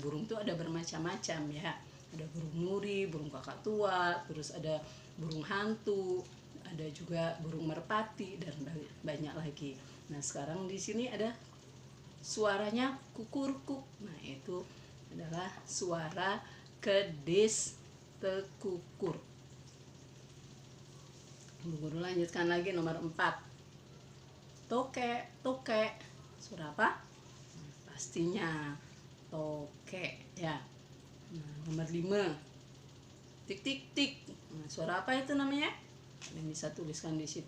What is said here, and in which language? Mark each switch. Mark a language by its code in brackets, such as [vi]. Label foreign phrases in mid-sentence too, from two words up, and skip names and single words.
[id] Burung itu ada bermacam-macam ya. Ada burung nuri, burung kakak tua, terus ada burung hantu, ada juga burung merpati dan banyak lagi. Nah, sekarang di sini ada suaranya kukurkuk. Nah, itu adalah suara [ban] kedis tekukur. [id] Bu Guru lanjutkan lagi nomor 4. Tokek, tokek. Suara apa? Nah, pastinya tokek ya. Nah, nomor 5. Tik tik tik. Nah, suara apa itu namanya? Kalian bisa tuliskan di situ.